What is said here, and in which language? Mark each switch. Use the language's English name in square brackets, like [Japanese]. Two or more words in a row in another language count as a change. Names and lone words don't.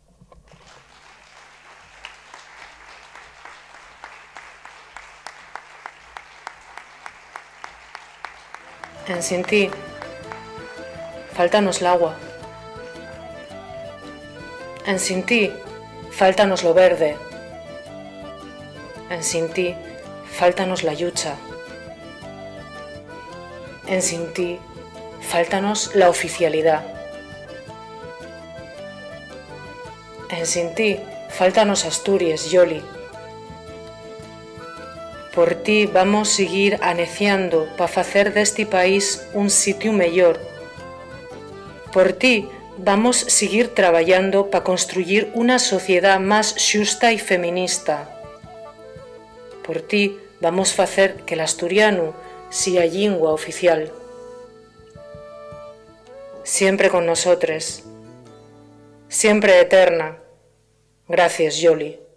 [Asturian] En Sin ti, fáltanos el agua. En Sin ti, fáltanos lo verde. En Sin ti, fáltanos la lucha. En Sin ti, fáltanos la oficialidad. En Sin ti, fáltanos Asturias, Yoli. Por ti vamos seguir aneciando para facer deste país un sitio mellor. Por ti vamos seguir traballando para construir una sociedad más xusta y feminista. Por ti vamos facer que l'asturiano sea lingua oficial. [Spanish] Siempre con nosotres. Siempre eterna. Gracias, Yoli.